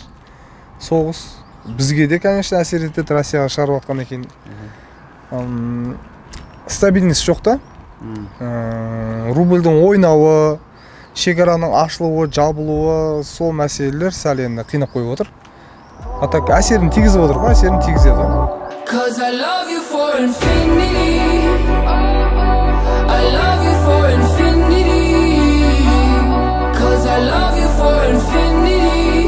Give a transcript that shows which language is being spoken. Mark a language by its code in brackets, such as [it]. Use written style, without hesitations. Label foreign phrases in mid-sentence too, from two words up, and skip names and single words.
[kk] Соғыс бізге де, конечно, әсер етеді, Россияға шығарып жатқан екен. Стабильность жоқ та. Рубльдің ойнауы, шекараның ашылуы, жабылуы, сол мәселелер сәл енді қинап қойып отыр. [ru] А так [kk] әсерін тигізіп отыр ғой, әсерін тигізеді. [en] Cause I love you for infinity. I love you for infinity. Cause I love you for infinity.